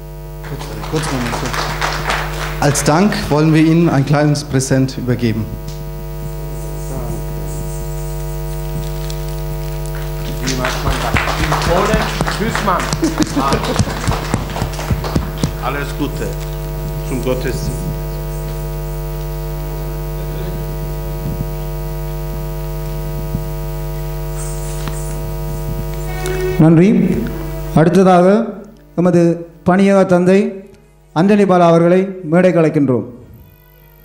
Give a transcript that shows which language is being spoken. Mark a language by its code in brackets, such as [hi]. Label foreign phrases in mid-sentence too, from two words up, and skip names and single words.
[de] Als Dank wollen wir Ihnen ein kleines Präsent übergeben. Tschüssmann. Alles Gute zum Gottesdienst. [ta] நன்றி. அடுத்ததாக நமது பணியக தந்தை அண்டனி பாலா அவர்களை மேடைக்கு அழைக்கின்றோம்.